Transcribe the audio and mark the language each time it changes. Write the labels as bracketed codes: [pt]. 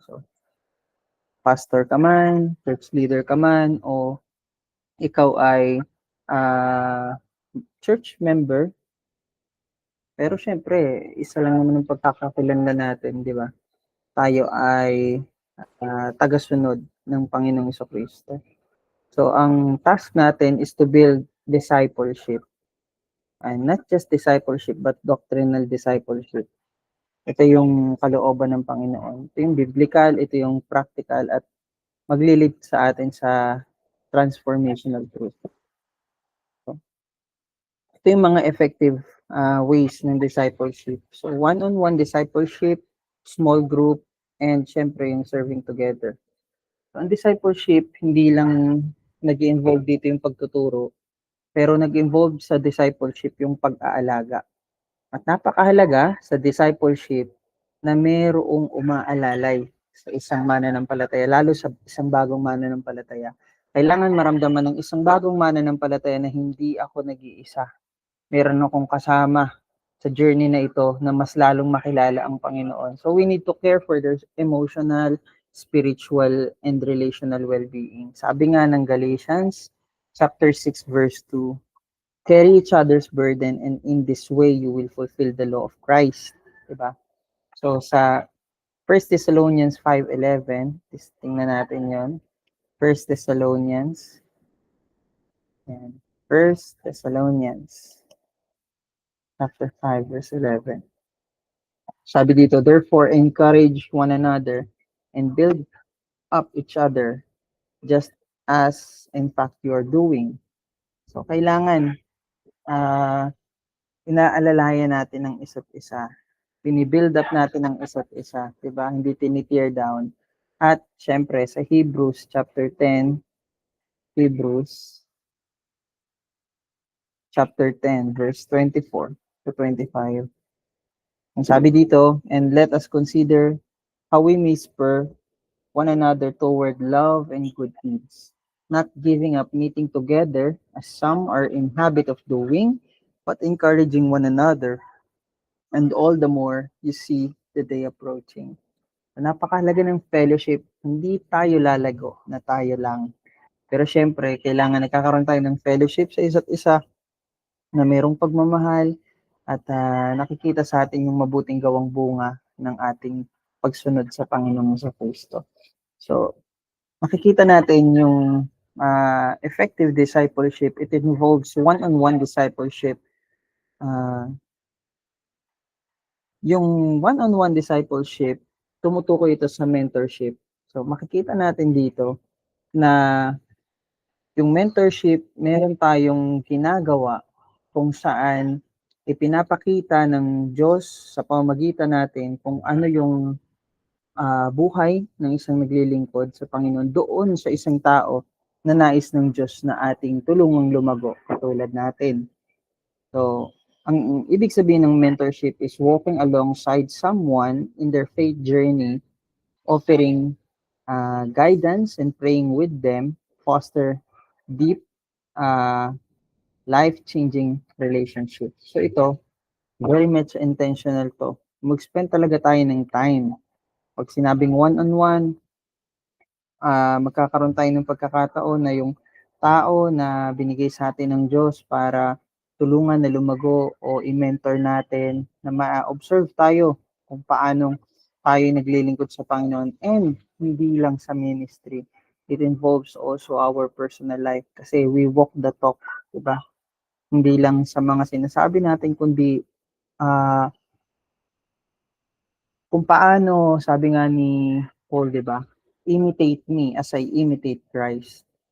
[tl] So, pastor ka man, church leader ka man, o ikaw ay church member, pero syempre, isa lang naman ang pagkakakilanlan natin, di ba? Tayo ay tagasunod ng Panginoong Jesucristo. [en] So, ang task natin is to build discipleship. And not just discipleship, but doctrinal discipleship. [tl] Ito yung kalooban ng Panginoon. Ito yung biblical, ito yung practical, at maglilid sa atin sa transformational truth. So, ito yung mga effective ways ng discipleship. [en] So, one-on-one discipleship, small group, and syempre yung serving together. [tl] So, ang discipleship, hindi lang nag-involve dito yung pagtuturo, pero nag-involve sa discipleship yung pag-aalaga. At napakahalaga sa discipleship na mayroong umaalalay sa isang mananampalataya, lalo sa isang bagong mananampalataya. Kailangan maramdaman ng isang bagong mananampalataya na hindi ako nag-iisa. Meron akong kasama sa journey na ito na mas lalong makilala ang Panginoon. [en] So we need to care for their emotional, spiritual, and relational well-being. [tl] Sabi nga ng [en] Galatians chapter 6 verse 2, carry each other's burden and in this way you will fulfill the law of Christ. Diba? [tl] So sa 1 Thessalonians 5:11, tingnan natin yon. [en] 1 Thessalonians. And 1 Thessalonians chapter 5 verse 11. [tl] Sabi dito, [en] therefore encourage one another and build up each other just as in fact you are doing. [tl] So kailangan inaalalayan natin ang isa't isa. Binibuild up natin ang isa't isa, 'di ba? Hindi tinitear down. At syempre sa Hebrews chapter 10, Hebrews chapter 10 verse 24 to 25. Ang sabi dito, [en] and let us consider how we may spur one another toward love and good deeds, not giving up meeting together as some are in habit of doing, but encouraging one another, and all the more you see the day approaching. [tl] Napakahalaga ng fellowship, hindi tayo lalago na tayo lang. Pero syempre, kailangan nagkakaroon tayo ng fellowship sa isa't isa na mayroong pagmamahal at nakikita sa atin yung mabuting gawang bunga ng ating pagsunod sa Panginoon sa Kristo. So, makikita natin yung effective discipleship. [en] It involves one-on-one discipleship. [tl] Yung one-on-one discipleship, tumutukoy ito sa mentorship. So, makikita natin dito na yung mentorship, meron tayong ginagawa kung saan ipinapakita ng Diyos sa pamamagitan natin kung ano yung buhay ng isang naglilingkod sa Panginoon doon sa isang tao na nais ng Diyos na ating tulungang lumago katulad natin. [en] So, [tl] ang ibig sabihin ng [en] mentorship is walking alongside someone in their faith journey, offering guidance and praying with them, foster deep, life-changing relationship. So ito, very much intentional to. [tl] Mag-spend talaga tayo ng time. Pag sinabing one-on-one, magkakaroon tayo ng pagkakataon na yung tao na binigay sa atin ng Diyos para tulungan na lumago o i-mentor natin, na ma-observe tayo kung paano tayo naglilingkod sa Panginoon, and hindi lang sa ministry. [en] It involves also our personal life kasi we walk the talk, diba? [tl] Hindi lang sa mga sinasabi natin, kundi kung paano, sabi nga ni Paul, diba? [en] Imitate me as I imitate Christ.